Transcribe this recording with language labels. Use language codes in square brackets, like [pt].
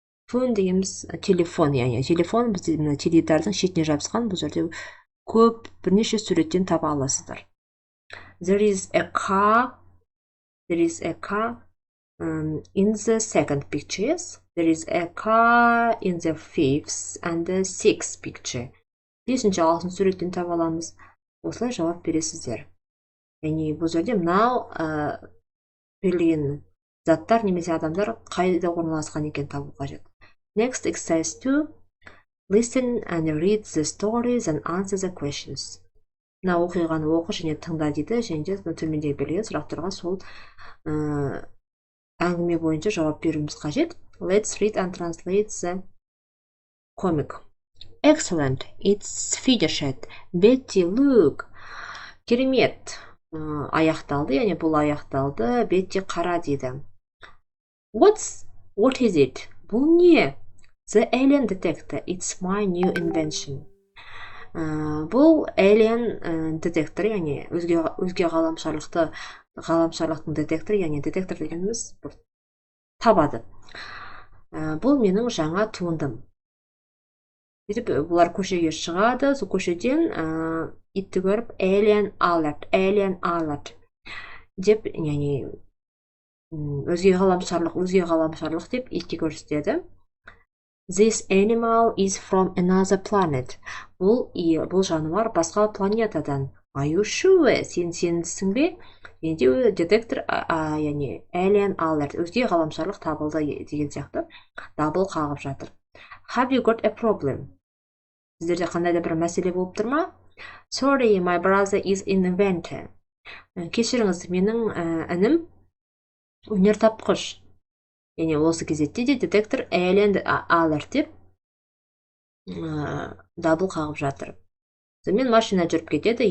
[kk] Phone дегеніміз телефон, яғни телефон бізде теледидардың шетіне жабысқан, бұл жерде көп бірнеше суреттен таба аласыздар. [en] There is a car in the second picture, yes? There is a car in the fifth and the sixth picture. [kk] 5-ші 6-шы суреттен таба аламыз. Осылай жауап бересіздер. Яғни бұл жерде мынау берілген заттар немесе адамдар қайда орналасқан екен табу қажет. [en] Next, exercise 2. Listen and read the stories and answer the questions. [kk] Мына оқиғаны оқы және тыңда дейді, және де төмендегі берілген сұрақтарға сол әңгіме бойынша жауап беруіміз қажет. [en] Let's read and translate the comic. Excellent. It's finished. Betty, look. [kk] Керемет. Аяқталды, яғни бұл аяқталды. Betty қара дейді. [en] What is it? [kk] Бұл не? [en] The Alien Detector. It's my new invention. [kk] Бұл Alien детектор, яғни өзге ғаламшарлықтың детекторы, яғни детектор дегеніміз табады. Бұл менің жаңа туындым. Бұлар көшеге шығады, сол көшеден итті көріп [en] Alien alert [kk] деп, яғни өзге ғаламшарлық деп итке көрсетеді. [en] This animal is from another planet. [kk] Бұл жануар басқа планетадан. [en] Are you sure? [kk] Сен сенсің бе? Енді детектор, яғни [en] Alien alert, [kk] өзге ғаламшарлық табылды деген сияқты дабыл қағып жатыр. [en] Have you got a problem? [kk] Сіздерде қандай да бір мәселе болып тұр ма? [en] Sorry, my brother is an inventor. [kk] Кешіріңіз, менің інім өнертапқыш. Яғни осы кезетте де детектор [en] Alien alert [kk] деп дабыл қағып жатыр. Сонымен машина жүріп кетеді.